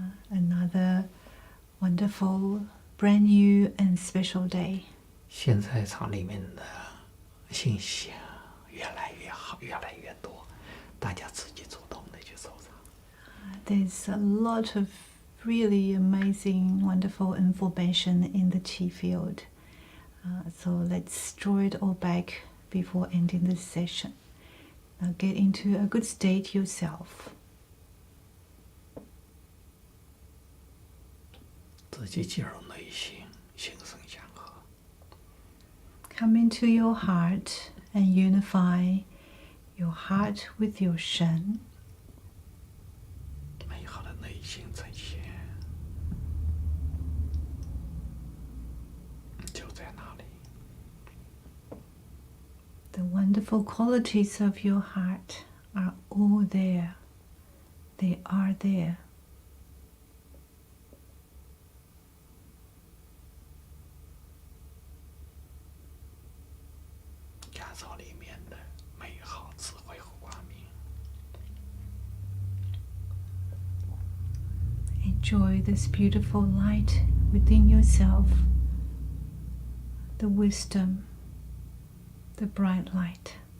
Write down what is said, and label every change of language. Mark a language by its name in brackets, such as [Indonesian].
[English] Another wonderful, brand new and special day. [Chinese] 现在场里面的信息越来越好，越来越多，大家自己主动的去收藏。 [English] There's a lot of really amazing, wonderful information in the Qi field. So let's draw it all back before ending this session. Now get into a good state yourself. [Chinese] 自己进入内心，心生相合。 [English] Come into your heart and unify your heart with your Shen. [Chinese] 美好的内心呈现就在那里。 [English] The wonderful qualities of your heart are all there. They are there. [Chinese] 感受里面的美好、智慧和光明。 [English] Enjoy this beautiful light within yourself, the wisdom, the bright light.